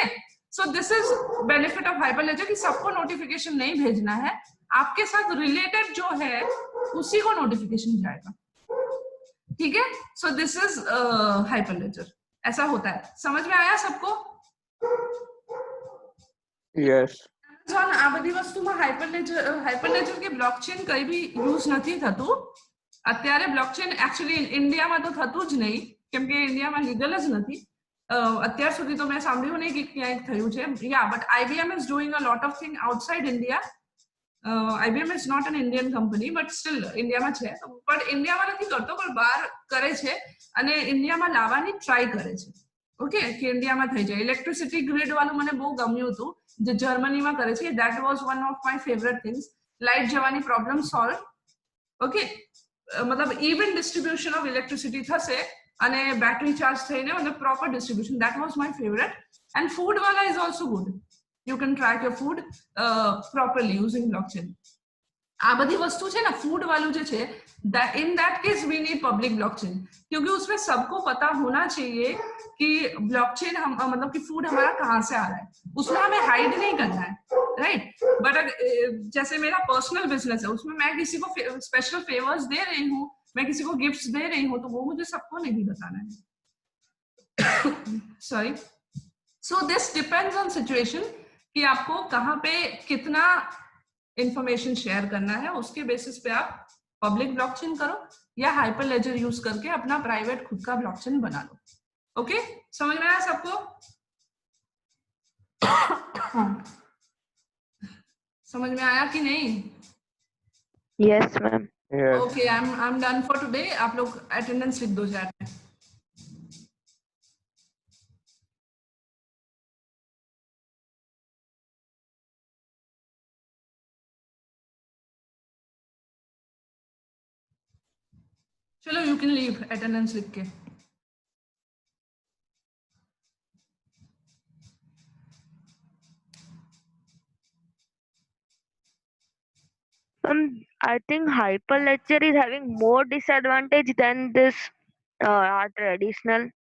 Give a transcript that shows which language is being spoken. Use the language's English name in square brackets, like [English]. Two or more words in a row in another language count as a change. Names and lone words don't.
[English] so this is benefit of Hyperledger [Hindi] कि सबको नोटिफिकेशन नहीं भेजना है, आपके साथ रिलेटेड जो है उसी को नोटिफिकेशन जाएगा, ठीक है। [English] so this is Hyperledger, [Hindi] ऐसा होता है। समझ में आया सबको? [English] યસ [Gujarati] Amazon આ બધી વસ્તુમાં હાઇપરલેજર કે બ્લોકચેન કઈ બી યુઝ નથી થતું અત્યારે। બ્લોકચેન एक्चुअली ઇન્ડિયામાં તો થતું જ નહીં, કેમ કે ઇન્ડિયામાં લીગલ જ નથી અત્યાર સુધી તો મેં સાંભળ્યું નહીં કે ક્યાંય થયું છે। [English] ya but IBM is doing a lot of thing outside India. IBM is not an Indian company, but still [Gujarati] ઇન્ડિયામાં છે, પણ ઇન્ડિયામાં નથી કરતો, પણ બહાર કરે છે અને ઇન્ડિયામાં લાવવાની ટ્રાય કરે છે। ઓકે, કે ઇન્ડિયામાં થઈ જાય। ઇલેક્ટ્રિસિટી ગ્રીડ વાળું મને બહુ ગમ્યું હતું જે જર્મનીમાં કરે છે। [English] that was one of my favorite things. [Gujarati] લાઇટ જવાની પ્રોબ્લેમ સોલ્વ, ઓકે। [English] मतलब even distribution of electricity [Gujarati] થશે અને [English] battery charge થઈને मतलब proper distribution, that was my favorite. And food wala is also good, you can track your food properly using blockchain. [Gujarati] આ બધી વસ્તુ છે ને ફૂડ વાળું જે છે, [English] in that case we need public blockchain, [Hindi] क्योंकि उसमें सबको पता होना चाहिए कि ब्लॉकचेन हम मतलब कि फूड हमारा कहाँ से आ रहा है, उसमें हमें हाइड नहीं करना है, राइट। बट जैसे मेरा [English] personal business [Hindi] है, उसमें मैं किसी को [English] special favors [Hindi] दे रही हूँ, मैं किसी को गिफ्ट्स दे रही हूँ, तो वो मुझे सबको नहीं बताना है। सॉरी। [English] so this depends on situation [Hindi] कि आपको कहाँ पे कितना इंफॉर्मेशन शेयर करना है, उसके बेसिस पे आप [English] public blockchain [Hindi] करो या हाइपरलेजर यूज करके अपना प्राइवेट खुद का ब्लॉकचेन बना लो। ओके, समझ में आया सबको? समझ में आया कि नहीं? [English] Yes, ma'am. okay, I am done for today. [Hindi] आप लोग अटेंडेंस लिख दो चैट में। चलो, [English] you can leave [Hindi] अटेंडेंस लिख के। [English] I think Hyperledger is having more disadvantage than this traditional